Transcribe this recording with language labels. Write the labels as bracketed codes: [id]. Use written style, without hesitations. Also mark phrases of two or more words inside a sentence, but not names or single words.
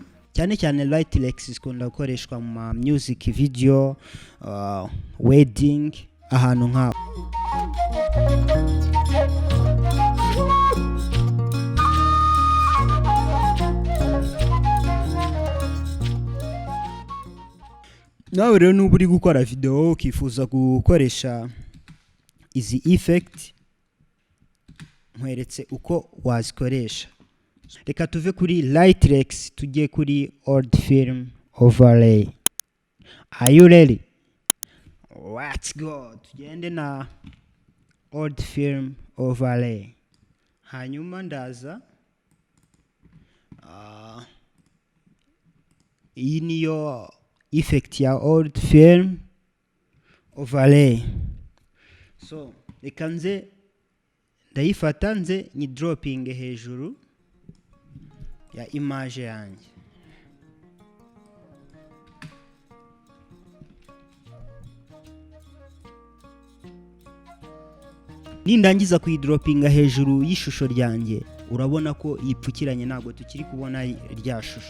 [rw] Cyane cyane Lightlex zikunda gukoreshwa mu [en] music video, [rw] wedding, ahantu nka nawe rero nuba uri gukora video ukifuza gukoresha izi effect, nkweretse uko wazikoresha. Reka tuve kuri Lightlex tujye kuri [en] old film overlay. Are you ready? Let's go. [rw] Tugende na [en] old film overlay. [rw] Hanyuma ndaza iyi niyo effect ya [en] old film overlay. [rw] So reka nze ndayifata nze ni dropping hejuru ya image yanjye. Nindangiza kuyidroppinga hejuru y'ishusho ryanjye, urabona ko yipfukiranye, ntabwo tukiri kubona rya shusho.